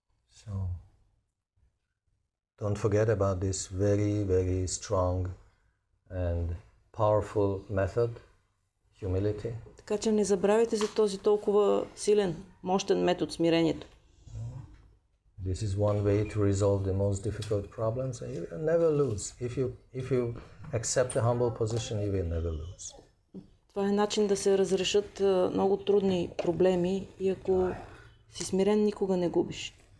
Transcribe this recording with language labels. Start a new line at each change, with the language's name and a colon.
English: So, don't forget about this very, very strong and powerful method, humility.
Bulgarian: Така че не забравяйте за този толкова силен, мощен метод, смирението.
English: This is one way to resolve the most difficult problems, and you will never lose. If you accept a humble position, you will never lose.
Bulgarian: Това е начин да се разрешат много трудни проблеми и ако си смирен, никога не губиш.